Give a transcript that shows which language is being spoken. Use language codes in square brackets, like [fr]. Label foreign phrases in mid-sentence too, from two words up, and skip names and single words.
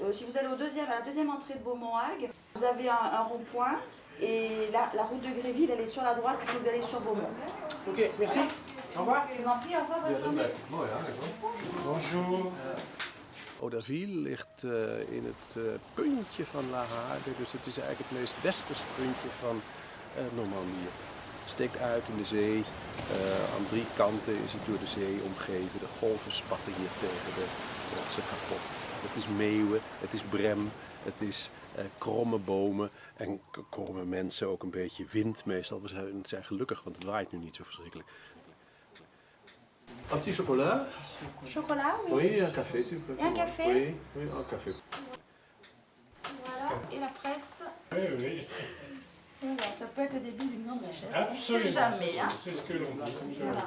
[fr] vous allez à la deuxième entrée de Beaumont-Hague. Vous avez un rond-point et la route de Gréville, elle est sur la droite plutôt que d'aller sur Beaumont. Ok, merci. Au revoir. Je vous en prie, au revoir, bonne journée. Bonjour. [nl] Oudaville ligt in het puntje van La Hague, dus het is eigenlijk het meest westerse puntje van Normandië. Het steekt uit in de zee, aan 3 kanten is het door de zee omgeven, de golven spatten hier tegen de rotsen kapot. Het is meeuwen, het is brem, het is kromme bomen en kromme mensen, ook een beetje wind meestal. We zijn gelukkig, want het waait nu niet zo verschrikkelijk. [fr] Un petit chocolat? Chocolat, oui. Oui, un café s'il vous plaît. Et un café? Oui, oui, un café. Voilà, et la presse. Oui, oui. Voilà, ça peut être le début d'une grande richesse. Absolument. On ne sait jamais. Hein. C'est ce que l'on dit. Voilà.